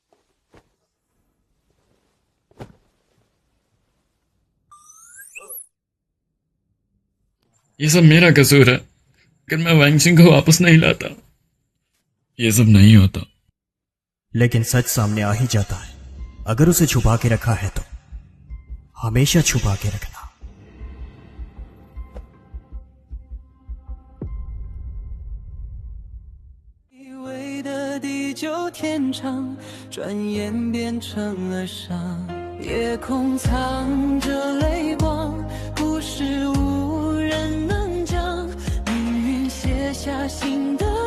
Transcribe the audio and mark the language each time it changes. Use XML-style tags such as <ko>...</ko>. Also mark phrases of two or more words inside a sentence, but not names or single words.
<hi>ये सब मेरा कसूर है। अगर मैं वैंगसिंग को वापस नहीं लाता, ये सब नहीं होता। लेकिन सच सामने आ ही जाता है। अगर उसे छुपा के रखा है तो हमेशा छुपा के रखना।</hi> <zh>地久天长，转眼变成了伤。夜空藏着泪光，故事无人能讲。命运写下心。</zh>